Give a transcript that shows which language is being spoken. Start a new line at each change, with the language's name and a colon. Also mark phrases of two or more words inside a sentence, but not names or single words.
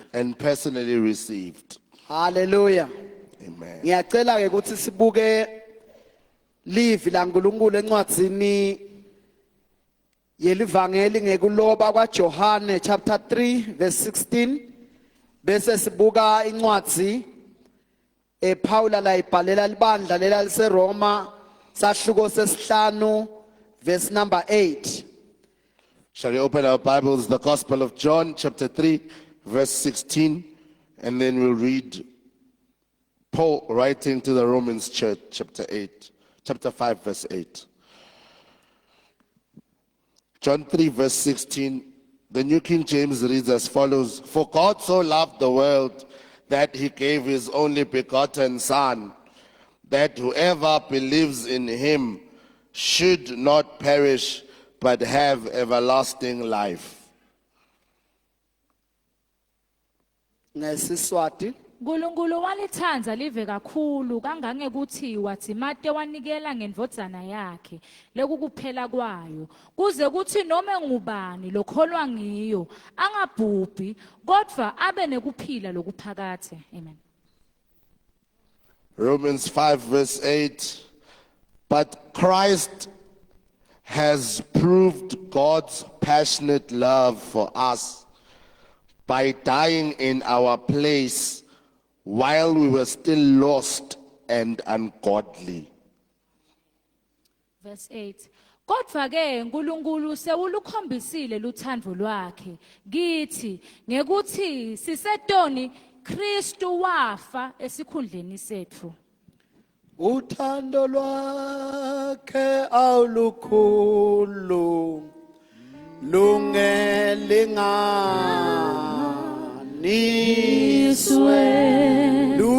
English: personally received. Hallelujah. Amen.
Swati: Ngiyacela ke ukuthi sibuke livi laNkulunkulu encwadzini yelivangeli ngekuloba kwaJohane
English: chapter 3 verse 16
Swati: bese sibuka incwadzi Paula la ibhalela libandla lela liseRoma sahluko sesihlanu
English: verse number 8. Shall we open our Bibles, the Gospel of John, chapter 3, verse 16, and then we'll read Paul writing to the Romans church, chapter 5, verse 8. John 3, verse 16, the New King James reads as follows: For God so loved the world that he gave his only begotten Son, that whoever believes in him should not perish, but have everlasting life.
Swati: Ngesiswati Nkulunkulu walithanda live kakhulu kangangekuthi wathi made wanikela ngendvodzana yakhe lekukuphela kwayo kuze kuthi noma ngubani lokholwa ngiyo angabhubhi kodwa abe nekuphila lokuphakathe.
English: Amen. Romans 5, verse 8, but Christ has proved God's passionate love for us by dying in our place while we were still lost and ungodly. Verse 8.
Swati: Kodwa ke uNkulunkulu sewulukhombisile luthando lwakhe kithi ngekuthi sisetoni Kristu wafa esikhundleni sethu. uthando lwakhe awulukhulu lungelinganiswe